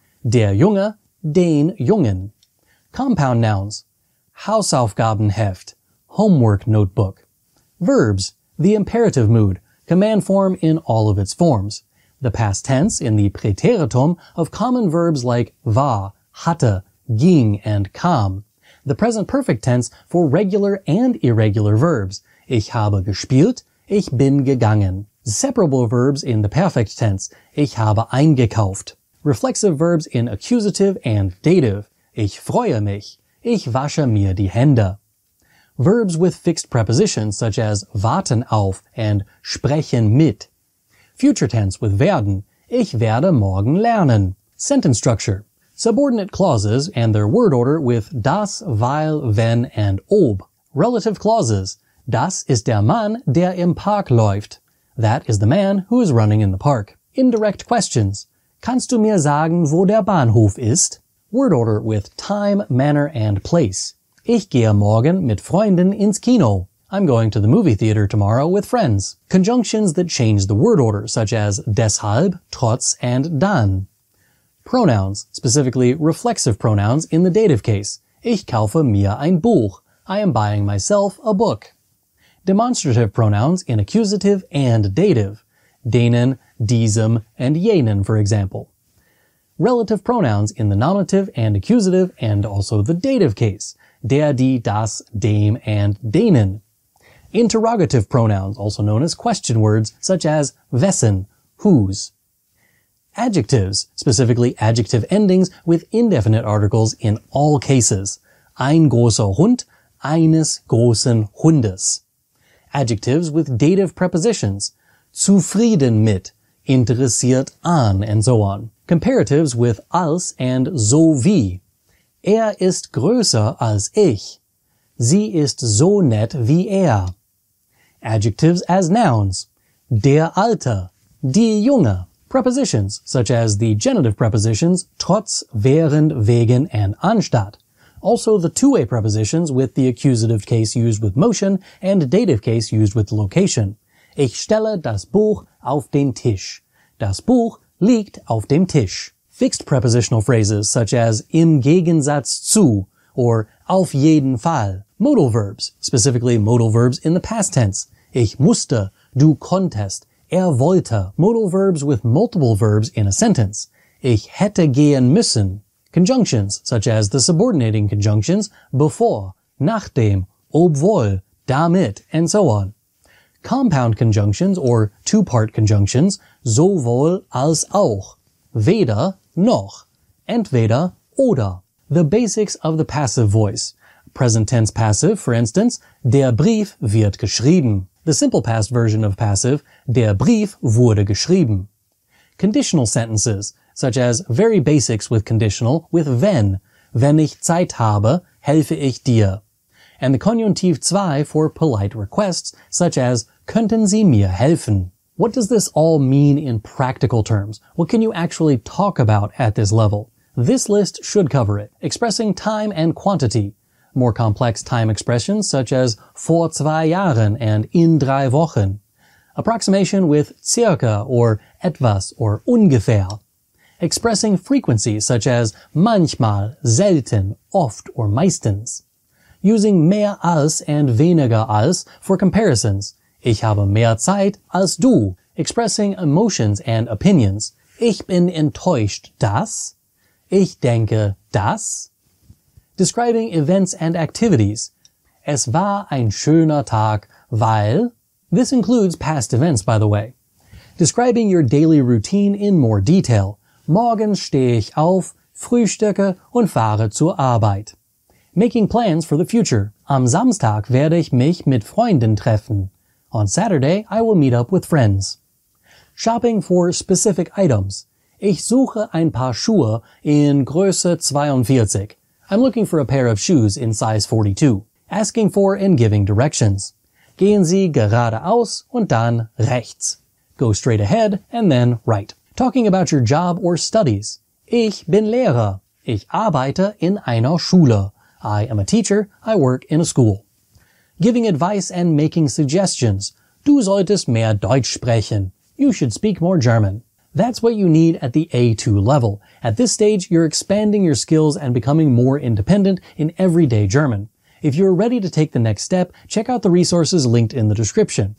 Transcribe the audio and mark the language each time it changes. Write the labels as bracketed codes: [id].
[de] Der Junge, den Jungen. [en] Compound nouns: [de] Hausaufgabenheft, [en] homework notebook. Verbs: the imperative mood, command form in all of its forms. The past tense in the Präteritum of common verbs like war, hatte, ging, and kam. The present perfect tense for regular and irregular verbs. [de] Ich habe gespielt, ich bin gegangen. [en] Separable verbs in the perfect tense. [de] Ich habe eingekauft. [en] Reflexive verbs in accusative and dative. [de] Ich freue mich. Ich wasche mir die Hände. [en] Verbs with fixed prepositions such as warten auf and sprechen mit. Future tense with werden. [de] Ich werde morgen lernen. [en] Sentence structure. Subordinate clauses and their word order with das, weil, wenn, and ob. Relative clauses. [de] Das ist der Mann, der im Park läuft. [en] That is the man who is running in the park. Indirect questions. [de] Kannst du mir sagen, wo der Bahnhof ist? [en] Word order with time, manner, and place. [de] Ich gehe morgen mit Freunden ins Kino. [en] I'm going to the movie theater tomorrow with friends. Conjunctions that change the word order, such as deshalb, trotz, and dann. Pronouns, specifically reflexive pronouns in the dative case. [de] Ich kaufe mir ein Buch. [en] I am buying myself a book. Demonstrative pronouns in accusative and dative. Denen, diesem, and jenen, for example. Relative pronouns in the nominative and accusative and also the dative case. Der, die, das, dem, and denen. Interrogative pronouns, also known as question words, such as wessen, whose. Adjectives, specifically adjective endings with indefinite articles in all cases. [de] Ein großer Hund, eines großen Hundes. [en] Adjectives with dative prepositions. [de] Zufrieden mit, interessiert an, [en] and so on. Comparatives with als and so wie. [de] Er ist größer als ich. Sie ist so nett wie er. [en] Adjectives as nouns. [de] Der Alte, die Junge. [en] Prepositions, such as the genitive prepositions trotz, während, wegen, and anstatt. Also the two-way prepositions with the accusative case used with motion and dative case used with location. [de] Ich stelle das Buch auf den Tisch. Das Buch liegt auf dem Tisch. [en] Fixed prepositional phrases such as [de] im Gegensatz zu [en] or [de] auf jeden Fall. [en] Modal verbs, specifically modal verbs in the past tense. [de] Ich musste, du konntest, wollte. [en] Modal verbs with multiple verbs in a sentence. [de] Ich hätte gehen müssen. [en] Conjunctions, such as the subordinating conjunctions bevor, nachdem, obwohl, damit, and so on. Compound conjunctions or two-part conjunctions, sowohl als auch. [de] Weder, noch. Entweder, oder. [en] The basics of the passive voice. Present tense passive, for instance, [de] der Brief wird geschrieben. [en] The simple past version of passive, [de] der Brief wurde geschrieben. [en] Conditional sentences, such as very basics with conditional with wenn. [de] Wenn ich Zeit habe, helfe ich dir. [en] And the conjunctive 2 for polite requests, such as [de] könnten Sie mir helfen? [en] What does this all mean in practical terms? What can you actually talk about at this level? This list should cover it, expressing time and quantity. More complex time expressions such as [de] vor 2 Jahren [en] and [de] in 3 Wochen. [en] Approximation with circa or etwas or ungefähr. Expressing frequency such as manchmal, selten, oft, or meistens. Using mehr als and weniger als for comparisons. [de] Ich habe mehr Zeit als du. [en] Expressing emotions and opinions. [de] Ich bin enttäuscht, dass. Ich denke, dass. [en] Describing events and activities. [de] Es war ein schöner Tag, weil... [en] This includes past events, by the way. Describing your daily routine in more detail. [de] Morgens stehe ich auf, frühstücke und fahre zur Arbeit. [en] Making plans for the future. [de] Am Samstag werde ich mich mit Freunden treffen. [en] On Saturday, I will meet up with friends. Shopping for specific items. [de] Ich suche ein paar Schuhe in Größe 42. [en] I'm looking for a pair of shoes in size 42. Asking for and giving directions. [de] Gehen Sie geradeaus und dann rechts. [en] Go straight ahead and then right. Talking about your job or studies. [de] Ich bin Lehrer. Ich arbeite in einer Schule. [en] I am a teacher. I work in a school. Giving advice and making suggestions. [de] Du solltest mehr Deutsch sprechen. [en] You should speak more German. That's what you need at the A2 level. At this stage, you're expanding your skills and becoming more independent in everyday German. If you're ready to take the next step, check out the resources linked in the description.